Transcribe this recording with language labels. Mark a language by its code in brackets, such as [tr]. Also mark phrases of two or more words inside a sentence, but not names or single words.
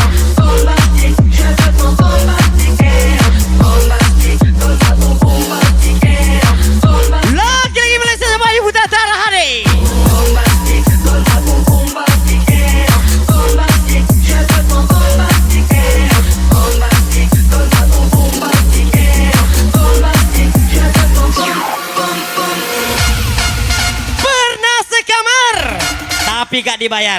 [fr] Bombastic, je veux ton bombastic air. Bombastic, donne-moi ton bombastic air. Bombastic, [id] Lagi bergeser sama Ayu Putra Tara Hadi. [fr] bombastic, donne-moi ton bombastic air. Bombastic, je veux ton bombastic air. Bombastic, donne-moi ton bombastic air. Bombastic, je veux ton boom, boom, boom. [id] Pernah sekamar tapi gak dibayar.